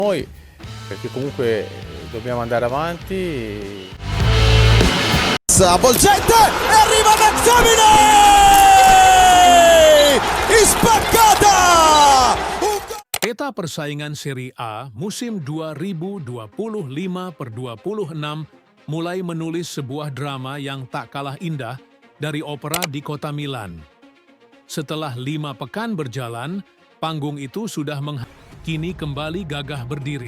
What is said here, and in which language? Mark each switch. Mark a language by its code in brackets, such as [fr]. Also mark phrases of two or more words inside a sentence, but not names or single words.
[it] noi, perché comunque dobbiamo andare avanti. Avvolgente e arriva McTominay! Spaccata! [id] Peta persaingan Serie A musim 2025/26 mulai menulis sebuah drama yang tak kalah indah dari opera di kota Milan. Setelah 5 pekan berjalan, panggung itu sudah kini kembali gagah berdiri.